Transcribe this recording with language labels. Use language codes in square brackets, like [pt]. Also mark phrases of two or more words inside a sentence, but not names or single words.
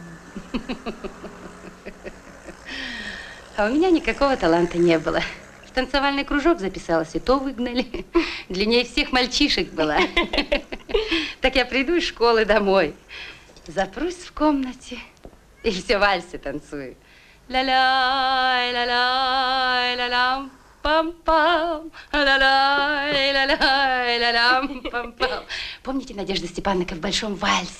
[ru] А у меня никакого таланта не было. В танцевальный кружок записалась, и то выгнали. Длиннее всех мальчишек была. Так я приду из школы домой, запрусь в комнате и все вальсы танцую. Ля-ля, ля-ля, ля-лям, пам-пам, ля-ля, ля-ля, ля-лям, пам-пам. Помните Надежда Степановна в большом вальсе?